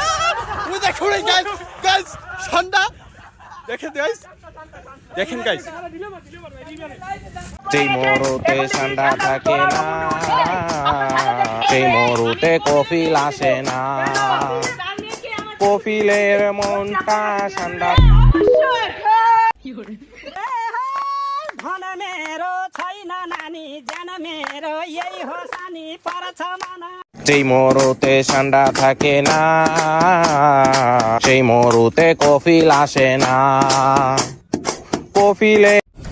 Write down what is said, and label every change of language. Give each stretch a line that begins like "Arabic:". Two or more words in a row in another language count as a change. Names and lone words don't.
Bangla: ওই দেখুন
English: guys guys
Bangla: ঠান্ডা দেখেন গাইস, দেখেন গাইস। যেই মরুতে ঠান্ডা থাকে না, সেই মরুতে কফিল আসে না। কফিলের মনটা ঠান্ডা।
Nepali: धन मेरो छैन नानी, ज्यान मेरो यही हो सानी, परछ मन।
Bangla: যেই মরুতে ঠান্ডা থাকে না, সেই মরুতে কফিল আসে না। কফিলে